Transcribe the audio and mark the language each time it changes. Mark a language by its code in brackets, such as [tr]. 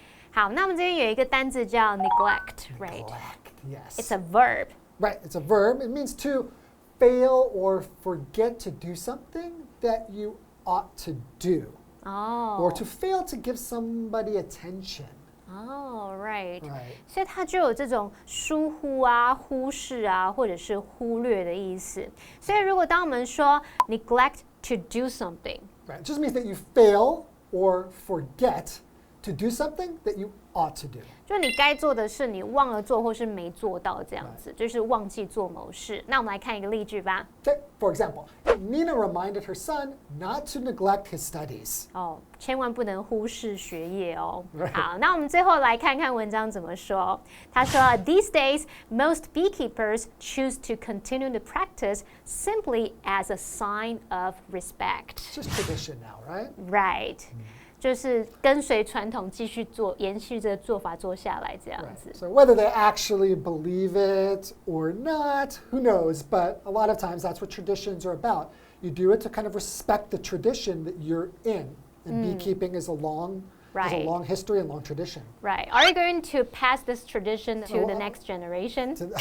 [zh] 好，那我们这边有一个单字叫 neglect, [en] right? Neglect, yes. It's a verb. Right, it's a verb. It means to fail or forget to do something that you ought to do. Or to fail to give somebody attention. Right. Right. [zh] 所以它就有这种疏忽啊、忽视啊，或者是忽略的意思。所以如果当我们说 [en] neglect to do something, Right, it just means that you fail or forget to do something that you ought to do. [zh] 就你该做的事，你忘了做或是没做到这样子，就是忘记做某事。那我们来看一个例句吧。 [en] Okay, for example, Nina reminded her son not to neglect his studies. [zh] 千万不能忽视学业哦。 [en] Right. [zh] 好，那我们最后来看看文章怎么说。他说 [en] ，These days, most beekeepers choose to continue the practice simply as a sign of respect. It's just tradition now, right? Right. [zh] 就是跟随传统继续做，延续这个做法做下来这样子。 [en] So whether they actually believe it or not, who knows? But a lot of times that's what traditions are about. You do it to kind of respect the tradition that you're in. And beekeeping is a long history and long tradition. Right. Are you going to pass this tradition to the next generation?